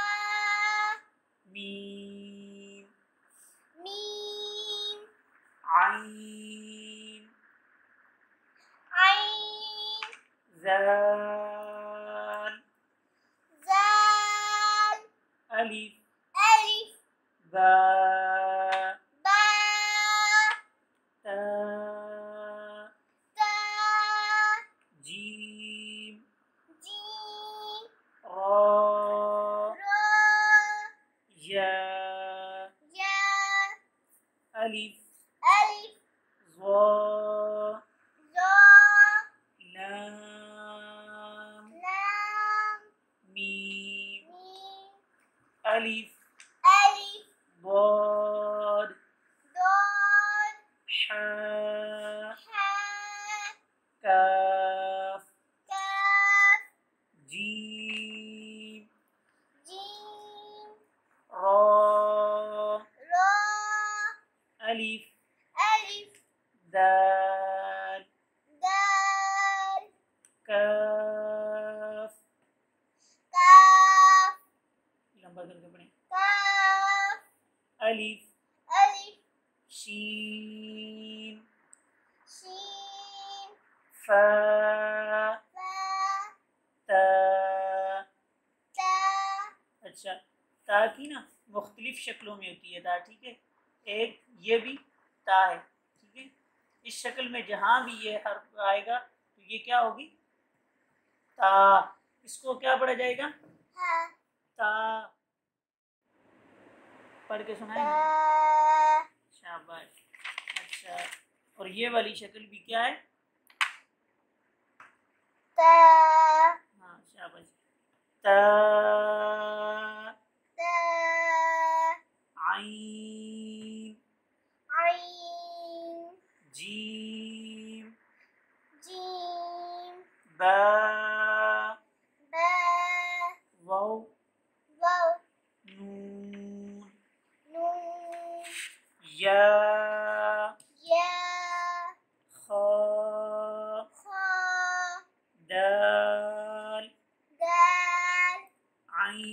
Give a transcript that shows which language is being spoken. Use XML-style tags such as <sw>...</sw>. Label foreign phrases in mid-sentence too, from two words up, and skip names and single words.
<ur>میم ميم عین عين ذال زال الف ألف با با تا تا جیم جيم را را یا يا الف ألف ظا ظا لام لام میم ميم الف ألف ضاد ضاد حا حا کاف كاف جیم جيم را را الف ألف دال دال کاف كاف لمبا کر کے پڑھیں كاف الف ألف شین شين فا فا تا تا اچھا تا کی نا مختلف شکلوں میں ہوتی ہے تا، ٹھیک ہے. ایک یہ بھی تا ہے، ٹھیک ہے. اس شکل میں جہاں بھی یہ حرف آئے گا تو یہ کیا ہوگی؟ تا. اس کو کیا پڑھا جائے گا؟ ها تا. پڑھ کے سنائیں. تا شاباش. اچھا، اور یہ والی شکل بھی کیا ہے؟ تا ہاں شاباش. تا تا عین عين جیم جيم با با واو واو نون نون یا يا خا خا دال دال</ur>